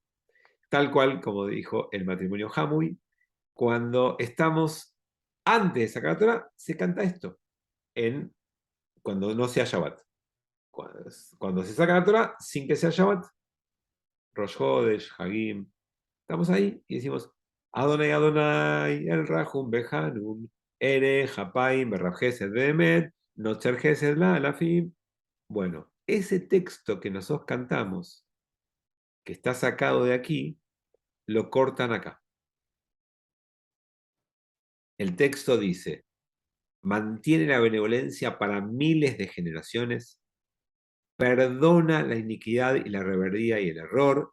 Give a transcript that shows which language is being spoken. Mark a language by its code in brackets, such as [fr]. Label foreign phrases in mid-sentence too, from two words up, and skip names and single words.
[es] Tal cual como dijo el matrimonio Hamui, cuando estamos antes de sacar la Torah, se canta esto, cuando no sea Shabbat. Cuando se saca la Torah, sin que sea Shabbat, Rosh Hodesh, Hagim, estamos ahí y decimos, [he] יהוה יהוה אל רחום וחנון ארך אפים ורב חסד ואמת נצר חסד לאלפים. [es] Bueno, ese texto que nosotros cantamos, que está sacado de aquí, lo cortan acá. El texto dice, mantiene la benevolencia para miles de generaciones, perdona la iniquidad y la rebeldía y el error.